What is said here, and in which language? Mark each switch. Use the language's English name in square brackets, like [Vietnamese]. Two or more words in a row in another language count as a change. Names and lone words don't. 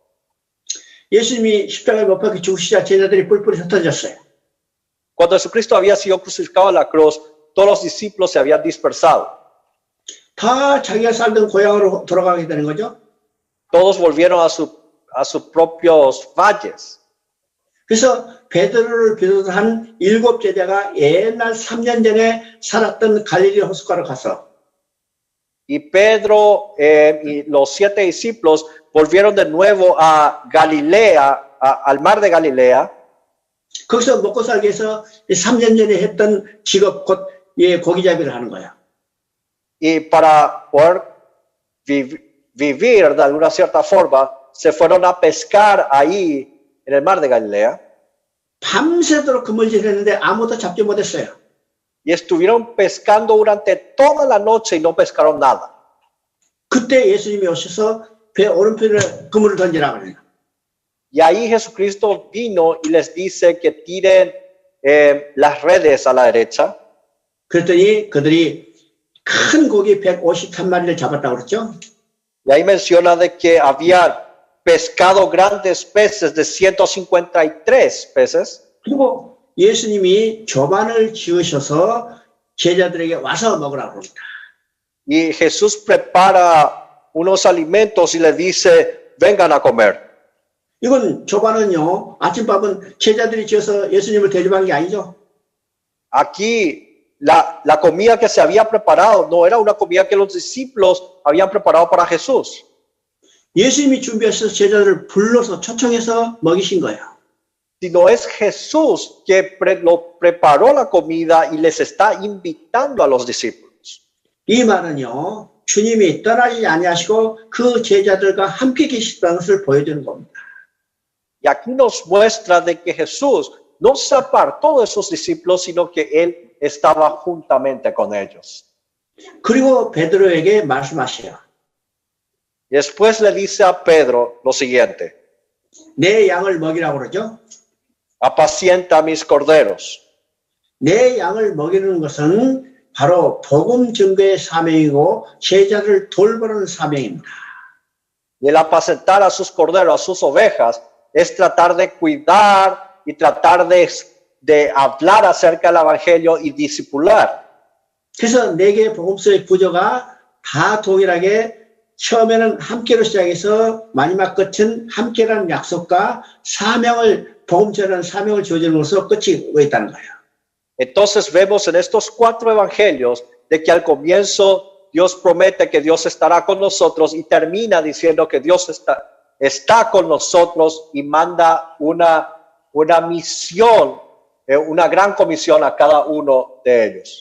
[Korean] 예수님이 십자가에 못 박혀 죽으시자 제자들이 뿔뿔이 흩어졌어요. [Spanish] Cuando Jesucristo había sido crucificado en la cruz, todos los discípulos se habían dispersado. [Korean] 다 자기가 살던 고향으로 돌아가게 되는 거죠. [Spanish] Todos volvieron a sus propios valles. [Korean] 그래서 베드로를 비롯한 7 제자가 옛날 3년 전에 살았던 갈릴리 호숫가로 가서 [Spanish] Y Pedro y los 7 discípulos volvieron de nuevo a Galilea, al mar de Galilea. [Korean] 거기서 먹고 살기 위해서 3년 전에 했던 직업 곧 고기잡이를 하는 거야. [Spanish] Y para poder vivir de alguna cierta forma, se fueron a pescar ahí en el mar de Galilea. [Korean] 밤새도록 그물질했는데 아무도 잡지 못했어요. [Spanish] Y estuvieron pescando durante toda la noche y no pescaron nada. [Korean] 그때 예수님이 오셔서 배 오른편에 그물을 던지라고 그래요. [Spanish] Y ahí Jesucristo vino y les dice que tiren las redes a la derecha. [Korean] 그랬더니 그들이 큰 고기 153마리를 잡았다고 그랬죠. [Spanish] Y ahí menciona de que habían pescado grandes peces de 153 peces. [Korean] 그리고 예수님이 조반을 지으셔서 제자들에게 와서 먹으라고 합니다. [Spanish] Y Jesús prepara unos alimentos y le dice, vengan a comer. [Korean] 이건 조반은요, 아침밥은 제자들이 지어서 예수님을 대접한 게 아니죠. [Spanish] Aquí la comida que se había preparado no era una comida que los discípulos habían preparado para Jesús. [Korean] 예수님이 준비하셔서 제자들을 불러서 초청해서 먹이신 거예요. [Spanish] Sino es Jesús que lo preparó la comida y les está invitando a los discípulos. [Korean] 이 말은요, 주님이 떠나지 아니하시고 그 제자들과 함께 계시다는 것을 보여주는 겁니다. [Spanish] Y aquí nos muestra de que Jesús no se apartó de sus discípulos, sino que Él estaba juntamente con ellos. [Korean] 그리고 베드로에게 말씀하셔요. [Spanish] Y después le dice a Pedro lo siguiente. [Korean] 내 양을 먹이라고 그러죠. [Spanish] Apacienta mis corderos. [Korean] 내 양을 먹이는 것은 바로 복음 증거의 사명이고 제자를 돌보는 사명입니다. [Spanish] Y el apacentar a sus corderos, a sus ovejas, es tratar de cuidar y tratar de hablar acerca del evangelio y discipular. [Korean] 그래서 네 개의 복음서의 구조가 다 동일하게 처음에는 함께로 시작해서 마지막 끝은 함께라는 약속과 사명을 복음 전하는 사명을 주어지는 것으로 끝이 있다는 거예요. [Spanish] Entonces vemos en estos 4 evangelios de que al comienzo Dios promete que Dios estará con nosotros y termina diciendo que Dios está con nosotros y manda una misión, una gran comisión a cada uno de ellos.